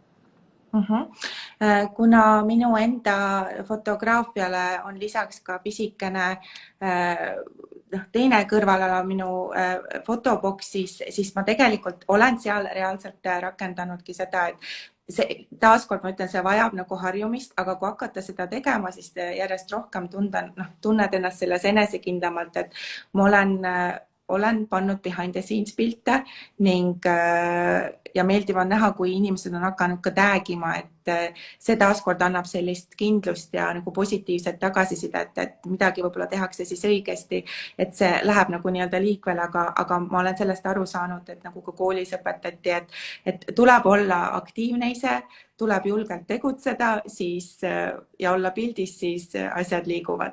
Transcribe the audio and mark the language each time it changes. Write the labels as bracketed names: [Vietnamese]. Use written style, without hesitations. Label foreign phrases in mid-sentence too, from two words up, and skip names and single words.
[Estonian] Kuna minu enda fotograafiale on lisaks ka pisikene teine kõrvalala minu fotoboksis, siis ma tegelikult olen seal reaalselt rakendanudki seda, et taaskord ma ütlen, see vajab nagu harjumist, aga kui hakata seda tegema, siis järjest rohkem tunned ennast selles enesekindlamalt, et ma olen pannud [English] behind the [Estonian] scenes pilte ning ja meeldiv on näha, kui inimesed on hakanud ka tagima, et see taaskord annab sellist kindlust ja nagu positiivset tagasisidet, et midagi võib-olla tehakse siis õigesti, et see läheb nagu nii-öelda liikvele, aga ma olen sellest aru saanud, et nagu ka koolis õpetati, et tuleb olla aktiivne ise, tuleb julgelt tegutseda siis ja olla pildis, siis asjad liiguvad.